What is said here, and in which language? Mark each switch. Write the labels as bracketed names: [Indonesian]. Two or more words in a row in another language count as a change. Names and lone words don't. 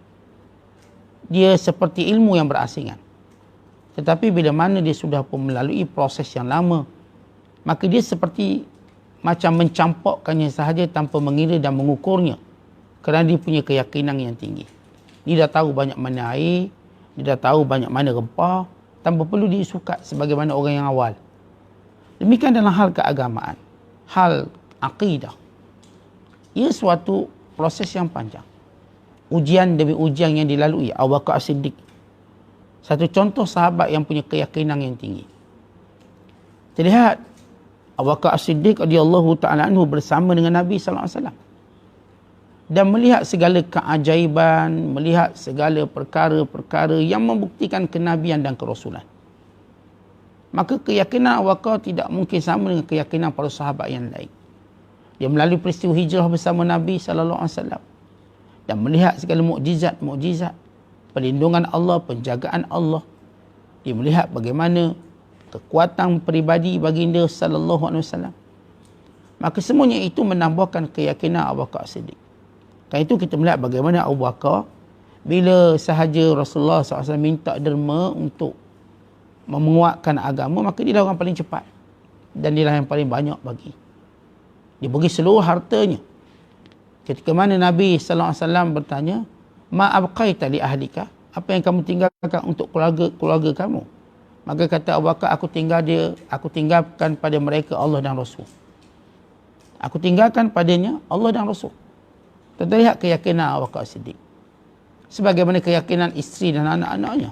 [Malay] Dia seperti ilmu yang berasingan. Tetapi bila mana dia sudah pun melalui proses yang lama, maka dia seperti macam mencampakkannya sahaja tanpa mengira dan mengukurnya. Kerana dia punya keyakinan yang tinggi. Dia dah tahu banyak mana air, dia dah tahu banyak mana rempah, tanpa perlu disukat sebagaimana orang yang awal. Demikian dalam hal keagamaan, hal akidah. Ia suatu proses yang panjang. Ujian demi ujian yang dilalui. Abu Bakar As-Siddiq, satu contoh sahabat yang punya keyakinan yang tinggi. Terlihat Abu Bakar As-Siddiq [Arabic] رضي الله تعالى عنه [Malay] bersama dengan Nabi [Arabic] صلى الله عليه وسلم. [Malay] Dan melihat segala keajaiban, melihat segala perkara-perkara yang membuktikan kenabian dan kerasulan. Maka keyakinan Abu Bakar tidak mungkin sama dengan keyakinan para sahabat yang lain. Dia melalui peristiwa hijrah bersama Nabi [Arabic] صلى الله عليه وسلم [Malay] dan melihat segala mukjizat, perlindungan Allah, penjagaan Allah. Dia melihat bagaimana kekuatan peribadi baginda [Arabic] صلى الله عليه وسلم. [Malay] Maka semuanya itu menambahkan keyakinan Abu Bakar Siddiq. Karena itu kita melihat bagaimana Abu Bakar bila sahaja Rasulullah SAW minta derma untuk menguatkan agama, maka dia lah orang paling cepat. Dan dia lah yang paling banyak bagi. Dia bagi seluruh hartanya. Ketika mana Nabi SAW bertanya, [Arabic] ما أبقيت لأهلك? [Malay] Apa yang kamu tinggalkan untuk keluarga kamu? Maka kata Abu Bakar, aku tinggalkan pada mereka Allah dan Rasul. Aku tinggalkan padanya Allah dan Rasul. Terlihat keyakinan Abu Bakar Siddiq. Sebagaimana keyakinan isteri dan anak-anaknya.